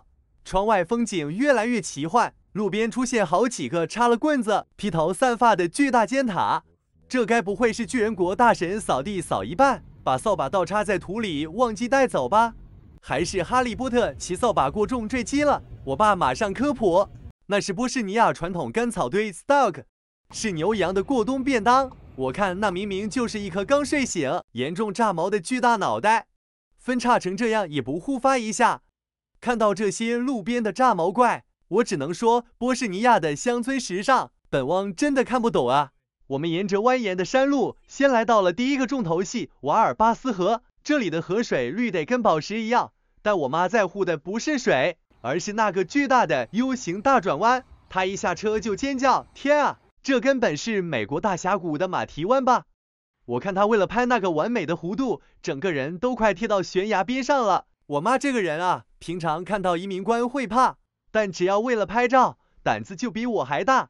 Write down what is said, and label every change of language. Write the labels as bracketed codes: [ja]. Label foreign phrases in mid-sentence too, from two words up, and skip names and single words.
[zh] 窗外風景越來越奇幻，路邊出現好幾個插了棍子、披頭散髮的巨大尖塔。這該不會是巨人國大神掃地掃一半，把掃把倒插在土裡忘記帶走吧？還是哈利波特騎掃把過重墜機了？我爸馬上科普。那是波士尼亞傳統乾草堆 stock，是牛羊的過冬便當。我看那明明就是一顆剛睡醒、嚴重炸毛的巨大腦袋，分叉成這樣也不護發一下。看到這些路邊的炸毛怪，我只能說波士尼亞的鄉村時尚，本汪真的看不懂啊。我們沿着蜿蜒的山路，先來到了第一個重頭戲瓦爾巴斯河。這裡的河水綠得跟寶石一樣，但我媽在乎的不是水，而是那個巨大的 U 型大轉彎。她一下車就尖叫：天啊，這根本是美國大峽谷的馬蹄灣吧？我看她為了拍那個完美的弧度，整個人都快貼到懸崖邊上了。我媽這個人啊，平常看到移民官會怕，但只要為了拍照，膽子就比我還大。